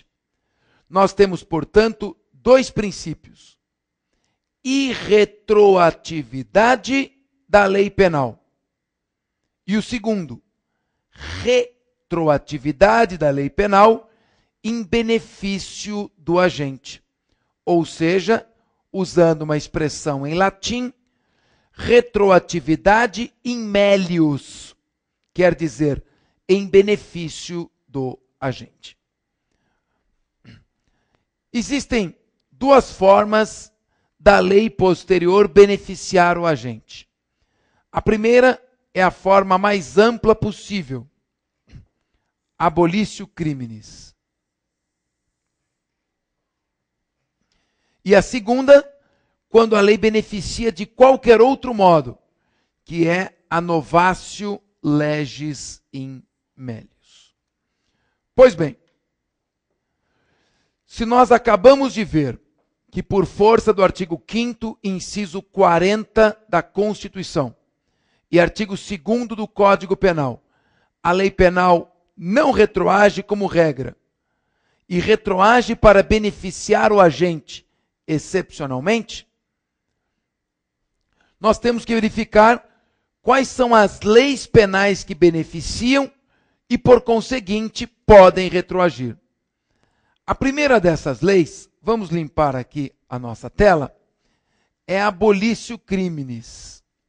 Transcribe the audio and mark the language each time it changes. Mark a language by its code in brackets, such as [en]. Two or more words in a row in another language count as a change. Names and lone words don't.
[pt] Nós temos, portanto, dois princípios: irretroatividade da lei penal. E o segundo, retroatividade da lei penal em benefício do agente. Ou seja, usando uma expressão em latim, [la] retroatividade in melius, [pt] quer dizer, em benefício do agente. Existem duas formas da lei posterior beneficiar o agente. A primeira é a forma mais ampla possível: [la] abolitio criminis. [pt] E a segunda, quando a lei beneficia de qualquer outro modo, que é a [la] novatio legis in melius. [pt] Pois bem, se nós acabamos de ver que, por força do artigo 5º, inciso 40 da Constituição e artigo 2º do Código Penal, a lei penal não retroage como regra e retroage para beneficiar o agente excepcionalmente, nós temos que verificar quais são as leis penais que beneficiam e, por conseguinte, podem retroagir. A primeira dessas leis, vamos limpar aqui a nossa tela, é a [la] abolitio criminis.